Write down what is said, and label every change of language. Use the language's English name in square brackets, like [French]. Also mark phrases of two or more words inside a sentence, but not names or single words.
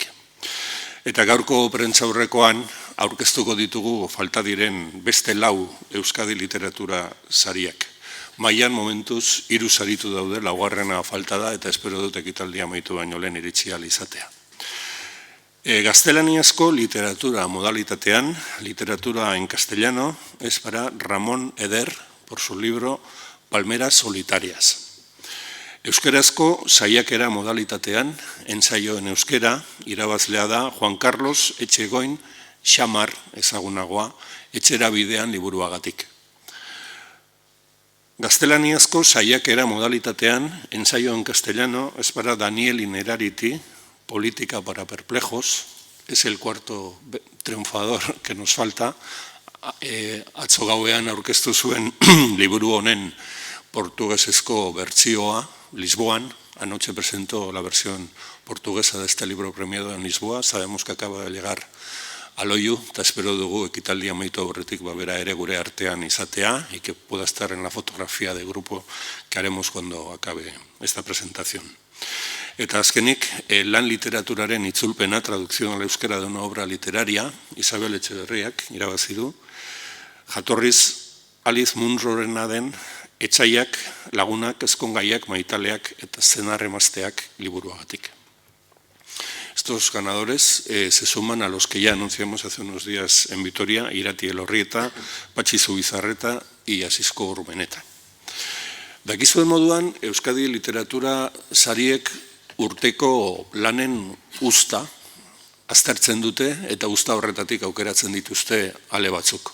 [Basque] Eta gaurko prentsaurrekoan aurkeztuko ditugu falta diren beste 4 Euskadi Literatura sariak. Mailan momentuz 3 saritu daude, 4. falta da eta espero dut ekitaldia amaitu baino lehen iritsi ahal izatea. Gaztelaniazko literatura modalitatean, [Spanish] literatura en castellano, es para Ramón Eder, por su libro Palmeras Solitarias. [Basque] Euskarazko saiakera modalitatean, [Spanish] ensaio en euskera, [Basque] irabazlea da Juan Carlos Etxegoin Xamar ezagunagoa, Etxera bidean liburuagatik. Gaztelaniazko saiakera modalitatean, [Spanish] ensaio en castellano, es para Daniel Inerariti, Política para perplejos, es el 4. triunfador que nos falta. [Basque] Atzo gauean aurkeztu zuen liburu honen portuguesezko bertsioa, Lisboan. [Spanish] Anoche presentó la versión portuguesa de este libro premiado en Lisboa. Sabemos que acaba de llegar a Loiu, [Basque] eta espero dugu ekitaldia amaitu aurretik bera ere gure artean izatea [Spanish] y que pueda estar en la fotografía de grupo que haremos cuando acabe esta presentación. [Basque] Eta azkenik, lan literaturaren itzulpena, [Spanish] traducción al euskera de una obra literaria, [Basque] Isabel Etxeberriak irabazi du, jatorriz Alice Munrorena den Etsaiak, Lagunak, Ezkongaiak, Maitaleak eta Zenarremazteak liburuagatik. [Spanish] Estos ganadores se suman a los que ya anunciamos hace unos días en Vitoria, Irati Elorrieta, Patxi Zubizarreta y Asisko Urmeneta. [Basque] Dakizuen moduan, Euskadi Literatura sariek urteko lanen usta aztertzen dute eta usta horretatik aukeratzen dituzte ale batzuk.